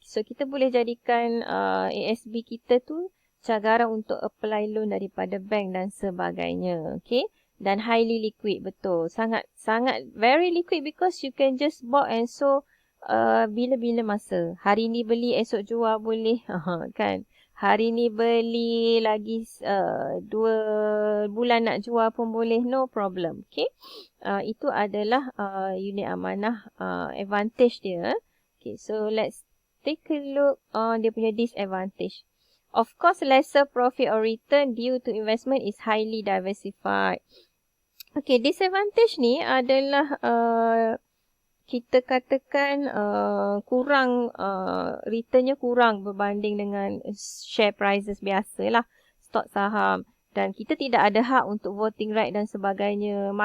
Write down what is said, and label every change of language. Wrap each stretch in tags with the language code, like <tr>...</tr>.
<ms>So, kita boleh jadikan ASB kita tu cagaran untuk apply loan daripada bank dan sebagainya. Okay. Dan highly liquid, betul.</ms> <en>Sangat very liquid because you can just buy and so</en> <ms>bila-bila masa. Hari ni beli, esok jual boleh. Kan. Hari ni beli lagi 2 bulan nak jual pun boleh,</ms> <en>no problem.</en> <ms>Okay. Itu adalah unit amanah advantage dia.</ms> <en>Okay, so let's take a look on</en> <ms>dia punya</ms> <en>disadvantage. Of course, lesser profit or return due to investment is highly diversified.</en> <ms>Okay, disadvantage ni adalah kita katakan kurang returnnya kurang berbanding dengan share prices biasalah, stok saham, dan kita tidak ada hak untuk voting right dan sebagainya.</ms>